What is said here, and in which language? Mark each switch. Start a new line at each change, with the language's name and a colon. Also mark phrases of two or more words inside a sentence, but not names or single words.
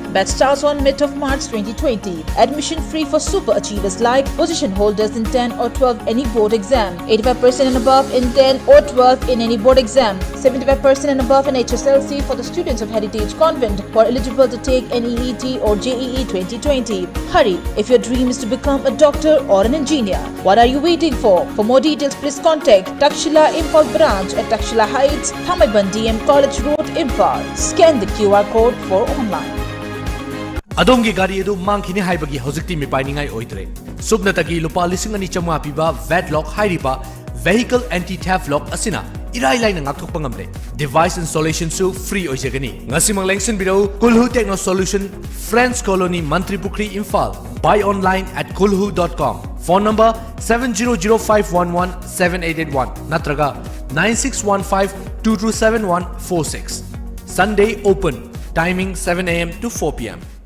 English: Batch starts on mid of March 2020. Admission free for super achievers like position holders in 10 or 12 any board exam, 85% and above in 10 or 12 in any board exam, 75% and above in HSLC for the students of Heritage Convent who are eligible to take NEET or JEE 2020. Hurry, if your dream is to become a doctor or an engineer. What are you waiting for? For more details, please contact Dakshila Imphal branch at Dakshila Heights, Thamaiban DM College Road, Imphal. Scan the QR code for online.
Manipuri: Adongi gari edu mangkhini haibagi hojikti mipainingai oitre. Subnatagi lupa lising ani chamwa piba Vedlock Hairipa
English: Vehicle Anti-Theft Lock
Manipuri: asina irai lain ngakthok pangamle.
English: Device installation
Manipuri: su free oijagani. Ngasimang lengsin biro Kulhu Techno Solution, Friends Colony, Mantripukri, Imphal.
English: Buy online at kulhu.com. Phone number 7005117881 natraga 9615227146. Sunday open. Timing 7 AM to 4 PM.